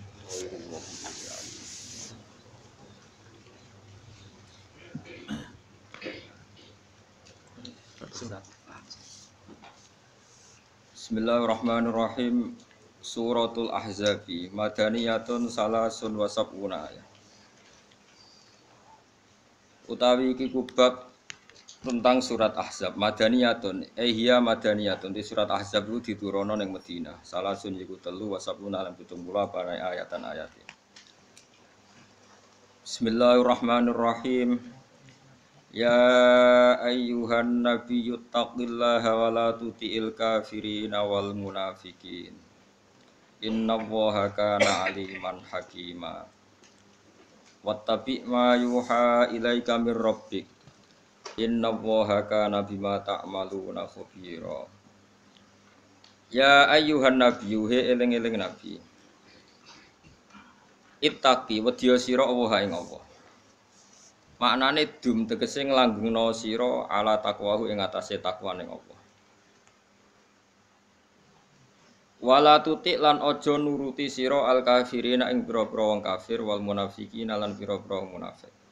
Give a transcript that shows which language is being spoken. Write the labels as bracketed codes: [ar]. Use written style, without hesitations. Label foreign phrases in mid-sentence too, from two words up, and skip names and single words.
[ar] غير المغضوب عليهم. بسم الله الرحمن الرحيم. سورة الأحزاب مدنية ثلاث وسبعون آية. [jv] Utawi iki kubab tentang surat Ahzab [ar] مدنية هي مدنية [jv] di surat Ahzab itu diturunno ning Madinah. Salasun iku 3 [ar] وسبعون [jv] lan 70 para ayatan ayatnya. [ar] Bismillahirrahmanirrahim. يا أيها النبي اتق الله ولا تطع الكافرين والمنافقين. إن الله كان عليما حكيما. واتبع ما يوحى إليك من ربك. إن الله كان بما تعملون خبيرا. يا أيها النبي [jv] he eling-eling nabi. Ittaqi wedya sira Allah ing Allah. Maknane dum tegese nglanggengno sira [ar] على تقواه [jv] ing atase takwa ning Allah. [ar] ولا تطع [jv] lan aja nuruti sira [ar] الكافرين [jv] ing pira-pira wong kafir [ar] والمنافقين [jv] lan pira-pira munafik.